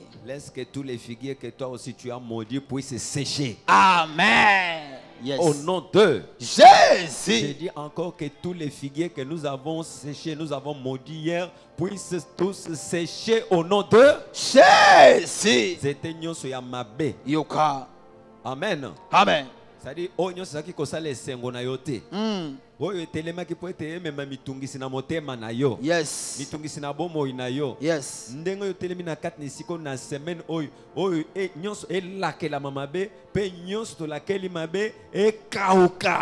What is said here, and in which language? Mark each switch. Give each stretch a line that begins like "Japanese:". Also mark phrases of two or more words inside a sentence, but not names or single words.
French: Laisse que tous les figuiers que toi aussi tu as maudits puissent sécher.
English: Amen. Yes.
French: Au nom de Jésus. J'ai dit encore que tous les figuiers que nous avons séchés, nous avons maudits hier, puissent tous sécher au nom de Jésus. C'était
Lingala: nyonso ya mabe. Yoka. Amen. Amen.
French: C'est-à-dire,
Lingala: oh nyonso zaki kosala esengo na yo te. Oyo etelemaki po ete emema mitungisi na motema na yo.
English: Yes.
Lingala: Mitungisi na bomoi na yo.
English: Yes.
Lingala: Ndengo yo telemi na kati na siko na semaine oyo nyonso elakela mabe pe nyonso to lakeli mabe ekauka.